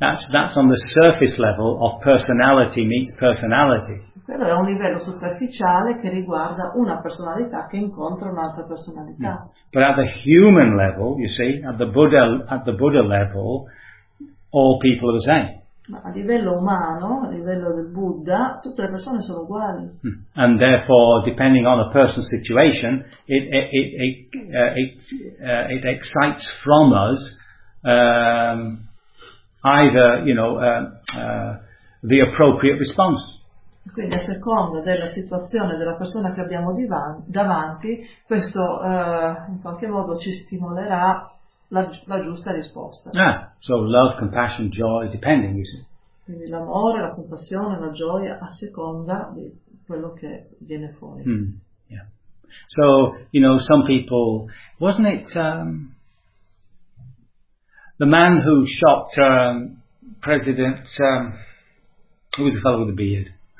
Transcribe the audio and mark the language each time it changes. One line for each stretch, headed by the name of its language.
English: That's on the surface level of personality meets personality.
Italian: Quello è un livello superficiale che riguarda una personalità che incontra un'altra personalità.
English: Yeah. But at the human level, you see, at the Buddha level, all people are the same.
Italian: Ma a livello umano, a livello del Buddha, tutte le persone sono uguali.
English: And therefore, depending on a person's situation, it excites from us either, you know, the appropriate response.
Italian: Quindi a seconda della situazione della persona che abbiamo davanti, questo in qualche modo ci stimolerà la giusta risposta.
English: Yeah. So love, compassion, joy, depending, you see.
Italian: Quindi l'amore, la compassione, la gioia a seconda di quello che viene fuori.
English: Yeah. So, you know, some people, wasn't it the man who shot President, who was the fellow with the beard?